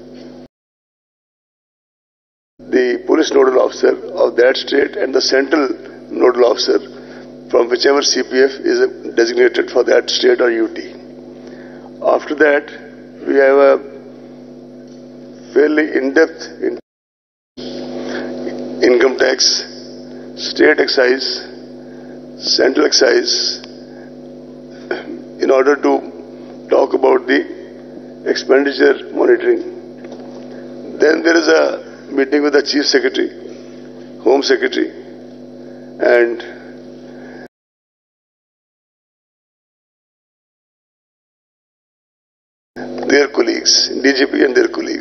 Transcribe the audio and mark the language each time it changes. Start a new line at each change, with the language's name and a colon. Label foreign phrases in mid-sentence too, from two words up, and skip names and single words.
English: The police nodal officer of that state and the central nodal officer from whichever CPF is designated for that state or UT. After that, we have a fairly in-depth income tax, state excise, central excise, in order to talk about the expenditure monitoring. Then there is a meeting with the Chief Secretary, Home Secretary, and their colleagues, DGP and their colleagues.